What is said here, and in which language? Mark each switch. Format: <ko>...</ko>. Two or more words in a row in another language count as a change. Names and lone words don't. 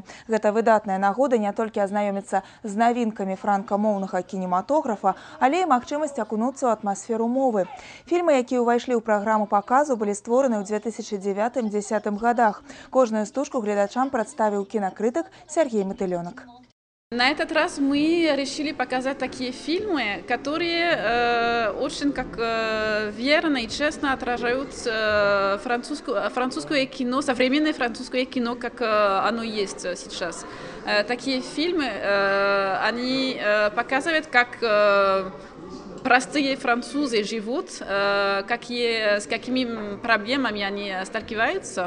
<be>Гэта выдатная нагода не толькі азнаёміцца з навінкамі франкамоўнага кінематографа, але і магчымасць акунуцца ў атмасферу мовы. Фільмы, якія ўвайшлі ў праграму паказу, былі створаны ў 2009-2010 годах. Кожную стужку гледачам прадставіў кінакрытык Сергей Мотылёнок.</be> <ru>На этот раз мы решили показать такие фильмы, которые очень верно и честно отражают французское кино, современное французское кино, как оно есть сейчас. Такие фильмы, они показывают, как простые французы живут, с какими проблемами они сталкиваются.</ru>